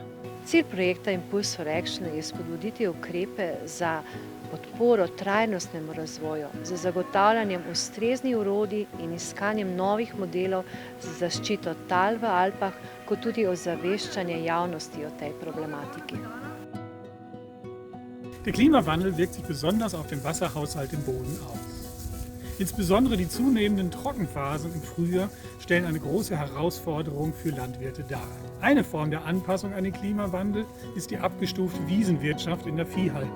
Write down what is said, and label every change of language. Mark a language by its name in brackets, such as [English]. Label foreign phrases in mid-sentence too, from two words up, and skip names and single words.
[Slovenian] Cilj projekta Impulse for Action je spodbuditi ukrepe za podporo trajnostnemu razvoju, za zagotavljanjem ustreznih orodij in iskanjem novih modelov za zaščito tal v Alpah, kot tudi ozaveščanje javnosti o tej problematiki. [German] Der Klimawandel wirkt sich besonders auf den Wasserhaushalt im Boden aus. Insbesondere die zunehmenden Trockenphasen im Frühjahr stellen eine große Herausforderung für Landwirte dar. Eine Form der Anpassung an den Klimawandel ist die abgestufte Wiesenwirtschaft in der Viehhaltung.